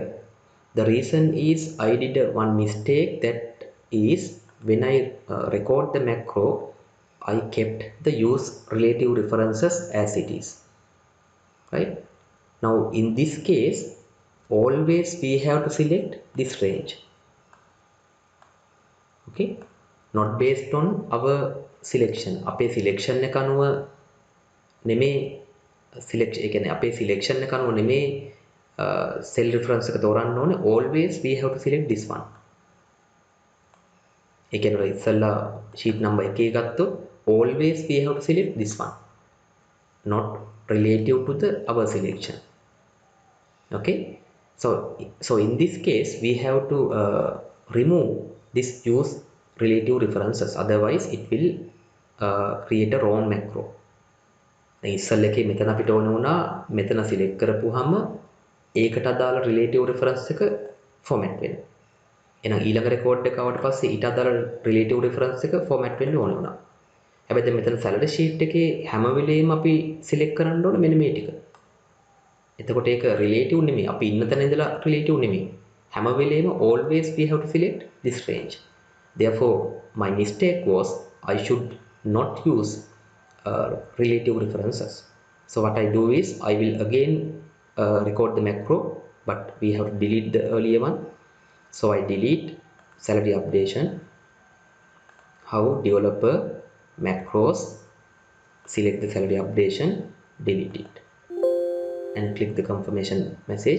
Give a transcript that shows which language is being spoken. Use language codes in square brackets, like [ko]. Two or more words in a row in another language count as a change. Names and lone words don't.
[en] The reason is I did one mistake, that is when I record the macro, I kept the use relative references as it is, right? Now in this case, always we have to select this range. Okay, not based on our selection. [si] අපේ selection එක අනුව නෙමේ selection, ඒ කියන්නේ අපේ selection එක අනුව නෙමේ [en] cell reference [si] එක තෝරන්න ඕනේ. [en] Always we have to select this one. [si] ඒ කියන්නේ ඉස්සල්ලා [en] sheet number 1 ගත්තොත් always we have to select this one, not relative to the our selection. Okay, so in this case we have to remove this use relative references, otherwise it will create a wrong macro. [si] දැන් ඉස්සල් එකේ මෙතන අපිට ඕන වුණා මෙතන select කරපුවාම ඒකට අදාළ [en] relative reference [si] එක format වෙන්න. එහෙනම් ඊළඟ record එක ආවට පස්සේ ඊට අදාළ [en] relative reference [si] එක format වෙන්න ඕන වුණා. හැබැයි දැන් මෙතන [en] salary sheet [si] එකේ හැම වෙලේම අපි select කරන්න ඕන මෙන්න මේ ටික. එතකොට ඒක relative නෙමෙයි. අපි ඉන්න තැන ඉඳලා relative නෙමෙයි. හැම වෙලේම [en] always we have to select this range. Therefore my mistake was I should not use relative references. So what I do is I will again record the macro, but we have to delete the earlier one. So I delete salary updation, how developer macros, select the salary updation, delete it, and click the confirmation message.